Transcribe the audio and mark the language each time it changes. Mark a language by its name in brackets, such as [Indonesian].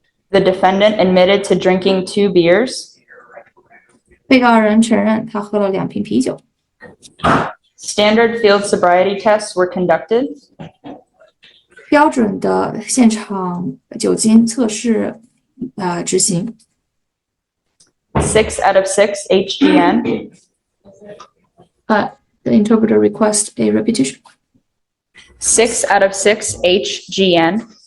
[English] The defendant admitted to drinking 2 beers. [Chinese] 被告人承认他喝了2瓶啤酒。 [English] Standard field sobriety tests were conducted. [Chinese] 标准的现场酒精测试执行。 [English] 6 out of 6 HGN. The interpreter requests a repetition. 6 out of 6 HGN.